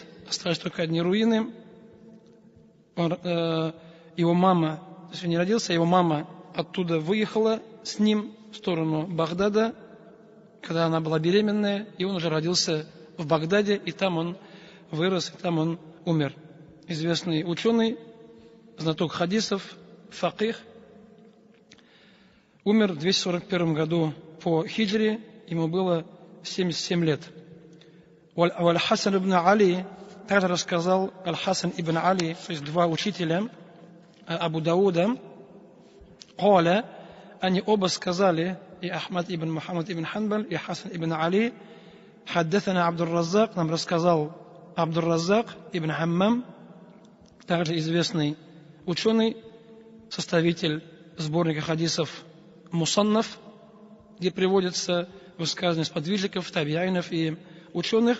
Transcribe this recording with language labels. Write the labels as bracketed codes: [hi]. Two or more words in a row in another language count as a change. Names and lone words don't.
[ru] Остались только одни руины. Его мама, то есть он не родился, его мама оттуда выехала с ним в сторону Багдада, когда она была беременная, и он уже родился в Багдаде, и там он вырос, и там он умер. Известный ученый, знаток хадисов, факих. Умер в 241 году по хиджре, ему было 77 лет. Аль-Хасан ибн Али также рассказал, Аль-Хасан ибн Али, то есть два учителя Абу Дауда, Каля, они оба сказали, и Ахмад ибн Мухаммад ибн Ханбаль, и Хасан ибн Али, Хаддатана Абдур-Раззак, нам рассказал Абдур-Раззак ибн Хаммам, также известный ученый, составитель сборника хадисов Мусаннаф, где приводятся высказывания сподвижников, табиайнов и ученых.